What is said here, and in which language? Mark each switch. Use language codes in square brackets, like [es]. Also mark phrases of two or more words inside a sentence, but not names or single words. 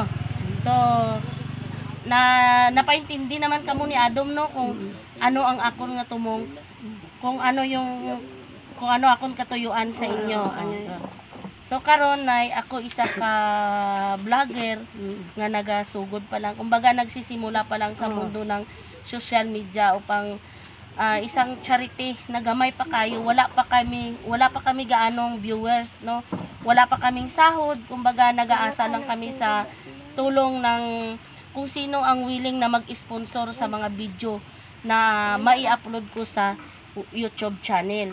[hil] So napaintindi naman kamo ni Adam no kung ano ang akon nga tumong, kung ano akon katuyuan sa inyo. So karon nay ako isa ka vlogger nga nagasugod pa lang. [tl] Kumbaga nagsisimula pa lang sa mundo ng [en] social media [tl] upang isang charity na gamay pa kayo, wala pa kami gaanong viewers no. Wala pa kaming sahod, kumbaga nag-aasa lang kami sa tulong ng kung sino ang willing na mag-sponsor sa mga video na mai-upload ko sa YouTube channel.